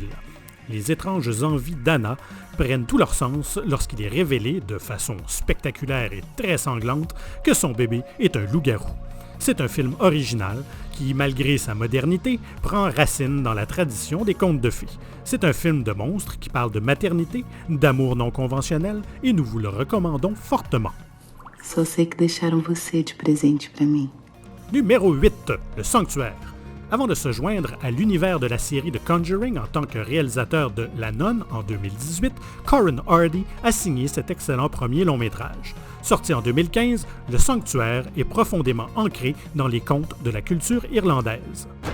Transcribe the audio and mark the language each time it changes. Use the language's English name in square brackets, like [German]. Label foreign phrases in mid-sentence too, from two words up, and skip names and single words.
[French] Les étranges envies d'Anna prennent tout leur sens lorsqu'il est révélé, de façon spectaculaire et très sanglante, que son bébé est un loup-garou. C'est un film original qui, malgré sa modernité, prend racine dans la tradition des contes de fées. C'est un film de monstres qui parle de maternité, d'amour non conventionnel et nous vous le recommandons fortement. [Portuguese] Só sei que deixaram você de presente para mim. [French] Numéro 8. Le Sanctuaire. Avant de se joindre à l'univers de la série The Conjuring en tant que réalisateur de La Nonne en 2018, Corin Hardy a signé cet excellent premier long-métrage. Sorti en 2015, Le Sanctuaire est profondément ancré dans les contes de la culture irlandaise.